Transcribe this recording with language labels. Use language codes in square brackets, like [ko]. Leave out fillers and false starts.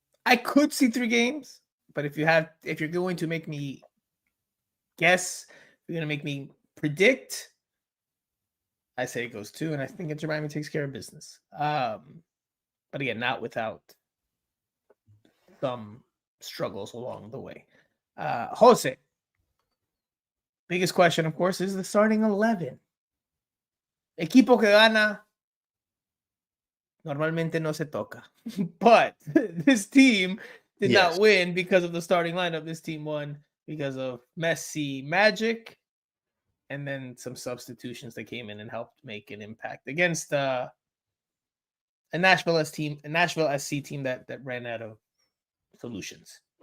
[en] I could see 3 games, but if you're going to make me guess, you're going to make me predict, I say it goes 2, and I think Inter Miami takes care of business. But again, not without some struggles along the way. Jose, biggest question, of course, is the starting 11. [es] Equipo que gana normalmente no se toca. [en] But this team did not win because of the starting lineup. This team won because of Messi magic and then some substitutions that came in and helped make an impact against a Nashville SC team that ran out of solutions.